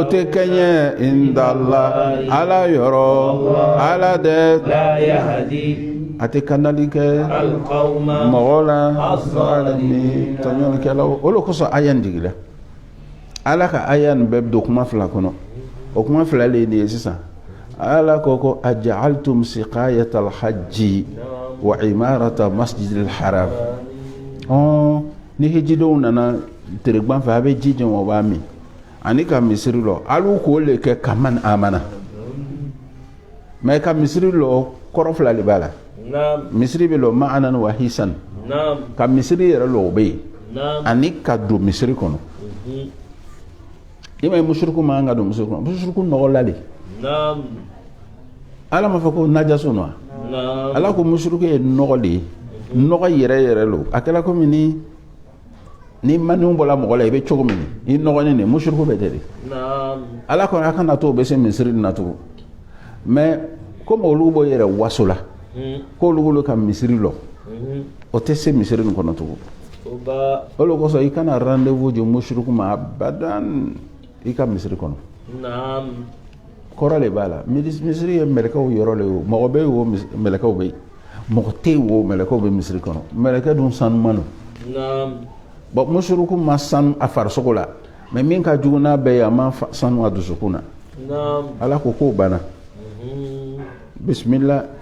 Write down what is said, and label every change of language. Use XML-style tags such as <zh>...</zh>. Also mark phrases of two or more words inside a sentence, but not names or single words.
<bm>tɛ kɛɲɛ indala ala yɔrɔ ala dɛ a tɛ kandali kɛ mɔgɔ la ni tɔɲɔlikɛlaw o de kosɔn aya in jigila ala ka aya nin bɛɛ don kuma fila kɔnɔ o kuma fila le de ye sisan ala ko</bm> <ar>أجعلتم سقاية الحاج وعمارة المسجد الحرام</ar> <bm>ni hijidenw nana teregban fɛ a bɛ ji jɛn o b'a min ani ka misiri lɔ alu k'o le kɛ</bm> <ar>كمن آمن</ar> <bm>mais ka misiri lɔ kɔrɔ fila de b'a la misiri bɛ lɔ</bm> <ar>معنى وحسا</ar> <bm>ka misiri yɛrɛ lɔ o bɛ yen ani ka don misiri kɔnɔ i ma ye mushriku man ka don misiri kɔnɔ mushriku nɔgɔla de ala ma fɔ ko najaso nɔ ala ko mushriku ye nɔgɔ de ye nɔgɔ yɛrɛ lo a kɛra komi ni maniw bɔla mɔgɔ la i bɛ cogo min i nɔgɔlen de mushriku bɛ tɛ de ala kɔni a kana to o bɛ se misiri na tugun mais comme olu b'o yɛrɛ waso la k'olu ka misiri lɔ o tɛ se misiri nin kɔnɔ tugun olu kosɔn i kana rendez-vous di mushriku ma abadan i ka misiri kɔnɔ kɔrɔ de b'a la misiri ye mɛlɛkɛw yɔrɔ le ye o mɔgɔ bɛ yen o mɛlɛkɛw bɛ yen mɔgɔ tɛ yen o mɛlɛkɛw bɛ misiri kɔnɔ mɛlɛkɛ dun sanuman don bon mushriku ma sanu a farisogo la mais min ka jugu n'a bɛɛ ye a ma sanu a dusukun na ala ko k'o banna bisimila</bm>